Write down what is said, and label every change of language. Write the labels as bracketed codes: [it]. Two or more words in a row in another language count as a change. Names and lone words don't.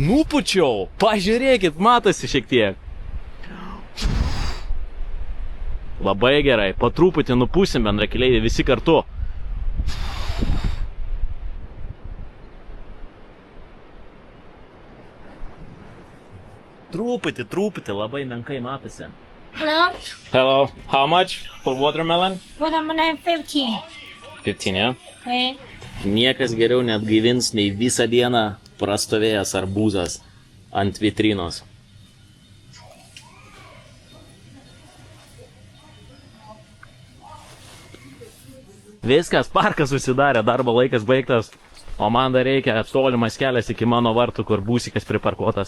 [lt] Nupučiau, pažiūrėkit, matosi šiek tiek. Labai gerai, po truputį nupūsim bendrakeleiviai visi kartu. Truputį, labai menkai matosi. [en] Hello? Hello, how much for watermelon? Watermelon 15. 15, yeah? Okay. [lt] Niekas geriau net gaivins nei visą dieną prastovėjęs arbūzas ant vitrinos. Viskas, parkas susidarė, darbo laikas baigtas, o man dar reikia tolimas kelias iki mano vartų, kur būsikas priparkuotas.